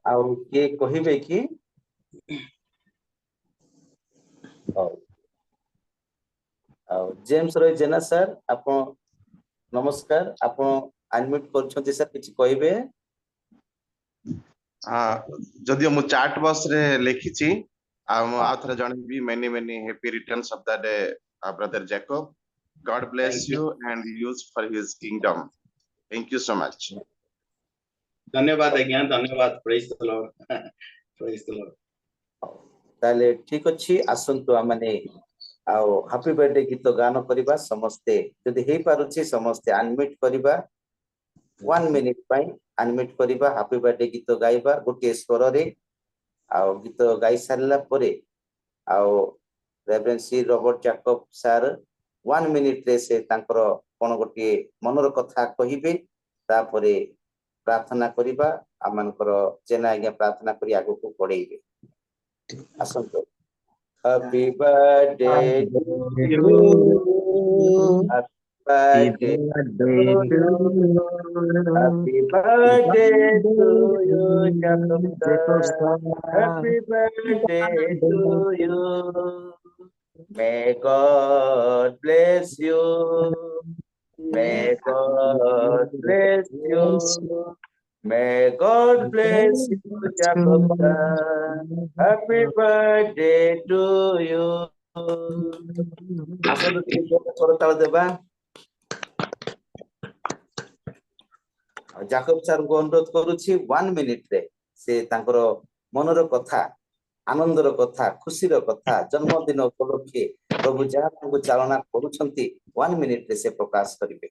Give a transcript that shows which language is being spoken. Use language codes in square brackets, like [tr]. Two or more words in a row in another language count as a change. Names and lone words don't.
[or] ଆଉ କିଏ କହିବେ କି? ହଉ। ଆଉ ଜେମ୍ସ ରୟ ଜେନା ସାର୍, ଆପଣ ନମସ୍କାର, ଆପଣ ଅନମ୍ୟୁଟ କରିଛନ୍ତି ସାର୍, କିଛି କହିବେ? ଯଦିଓ ମୁଁ ଚାଟ୍ ବକ୍ସ ରେ ଲେଖିଛି, ଆଉ ମୁଁ ଆଉ ଥରେ ଜଣେଇବି [en] many many happy returns of the day brother Jacob. God bless Thank you and use for his kingdom. Thank you so much. [or] ଧନ୍ୟବାଦ ଆଜ୍ଞା ଧନ୍ୟବାଦ [en] Praise the Lord Praise the Lord [or] ତାହେଲେ ଠିକ ଅଛି, ଆସନ୍ତୁ ଆମେ ଆଉ [en] Happy birthday [or] ଗୀତ ଗାନ କରିବା। ସମସ୍ତେ ଯଦି ହେଇପାରୁଛି ସମସ୍ତେ ଅନମ୍ୟୁଟ କରିବା, 1 ମିନିଟ ପାଇଁ ଅନମ୍ୟୁଟ କରିବା, [en] Happy birthday [or] ଗୀତ ଗାଇବା ଗୋଟିଏ ସ୍ୱରରେ। ଆଉ ଗୀତ ଗାଇ ସାରିଲା ପରେ ଆଉ ରେଭରେଣ୍ଡ ସି ରବର୍ଟ ଜାକବ ସାର୍ 1 ମିନିଟରେ ସେ ତାଙ୍କର କଣ ଗୋଟିଏ ମନର କଥା କହିବେ, ତାପରେ ପ୍ରାର୍ଥନା କରିବା। ଆମମାନଙ୍କର ଜେନା ଆଜ୍ଞା ପ୍ରାର୍ଥନା କରି ଆଗକୁ ବଢେଇବେ। [en] ଆସନ୍ତୁ। Happy birthday to you. Happy birthday to you. Happy birthday to you, Jacob sir. Happy birthday to you. May God bless you. May God bless you. May God bless you, Jacob sir. Happy birthday to you. [or] ଆସନ୍ତୁ ଟିକେ କରତାଳ ଦେବା। ଜାକବ ସାର୍ଙ୍କୁ ଅନୁରୋଧ କରୁଛି 1 ମିନିଟରେ ସେ ତାଙ୍କର ମନର କଥା, ଆନନ୍ଦର କଥା, ଖୁସିର କଥା, ଜନ୍ମଦିନ ଉପଲକ୍ଷେ ପ୍ରଭୁ ଯାହା ତାଙ୍କୁ ଚାଳନା କରୁଛନ୍ତି 1 ମିନିଟରେ ସେ ପ୍ରକାଶ କରିବେ।